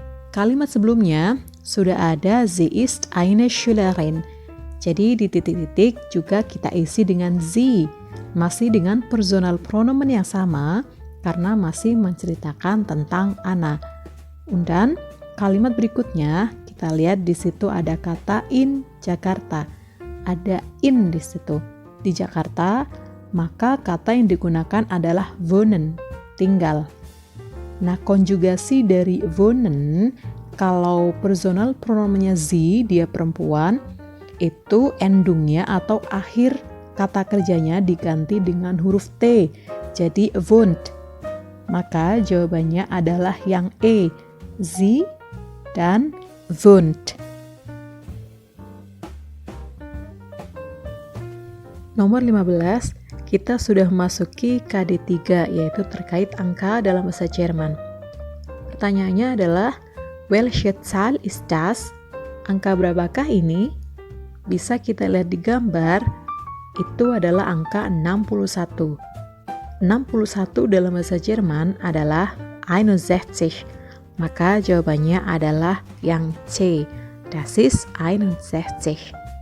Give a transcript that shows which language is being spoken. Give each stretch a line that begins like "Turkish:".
Indonesian: Kalimat sebelumnya sudah ada
German: sie ist eine Schülerin.
Indonesian: Jadi di titik-titik juga kita isi dengan sie. Masih dengan personal pronomen yang sama karena masih menceritakan tentang Anna. Dan kalimat berikutnya kita lihat di situ ada kata in Jakarta. Ada in di situ. Di Jakarta, maka kata yang digunakan adalah wohnen, tinggal. Nah, konjugasi dari wohnen, kalau personal pronomennya sie, dia perempuan, itu endungnya atau akhir kata kerjanya diganti dengan huruf T, jadi wohnt. Maka jawabannya adalah yang E, sie dan wohnt. Nomor 15, kita sudah masuki KD3, yaitu terkait angka dalam bahasa Jerman. Pertanyaannya adalah,
German: welche Zahl ist das?
Indonesian: Angka berapakah ini? Bisa kita lihat di gambar, itu adalah angka 61. 61 dalam bahasa Jerman adalah 61. Maka jawabannya adalah yang C.
German: Das ist 61.